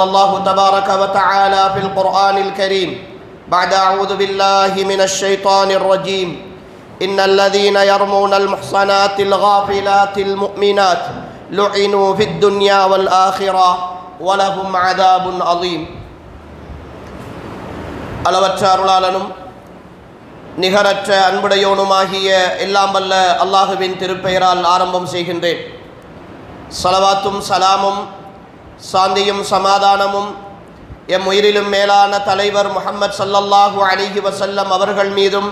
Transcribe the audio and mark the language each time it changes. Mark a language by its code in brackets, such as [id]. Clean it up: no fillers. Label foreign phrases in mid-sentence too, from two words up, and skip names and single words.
[ar] الله تبارك وتعالى في القرآن الكريم بعد أعوذ بالله من الشيطان الرجيم إن الذين يرمون المحصنات الغافلات المؤمنات لعنوا في الدنيا والآخرة ولهم عذاب عظيم [ta] அளவற்ற அருளாளனும் நிகரற்ற அன்புடையோனுமாகிய எல்லாம் வல்ல அல்லாஹுவின் திருப்பெயரால் ஆரம்பம் செய்கின்றேன். ஸலவாத்தும் சலாமும் சாந்தியும் சமாதானமும் எம் உயிரிலும் மேலான தலைவர் முஹம்மது [ar] صلى الله عليه وسلم [ta] அவர்கள் மீதும்